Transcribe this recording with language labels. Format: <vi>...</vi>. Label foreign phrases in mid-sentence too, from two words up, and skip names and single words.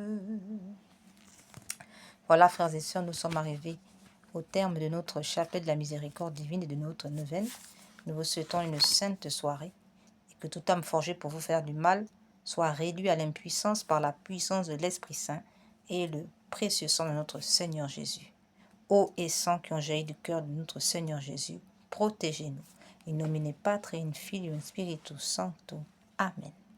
<fr>Voilà, frères et sœurs, nous sommes arrivés au terme de notre chapelet de la miséricorde divine et de notre neuvaine. Nous vous souhaitons une sainte soirée et que toute âme forgée pour vous faire du mal soit réduite à l'impuissance par la puissance de l'Esprit Saint et le précieux sang de notre Seigneur Jésus. Eau et sang qui ont jailli du cœur de notre Seigneur Jésus, protégez-nous.</fr> <la>In nomine Patri, in Filio, in Spiritus Sancto. Amen.</la>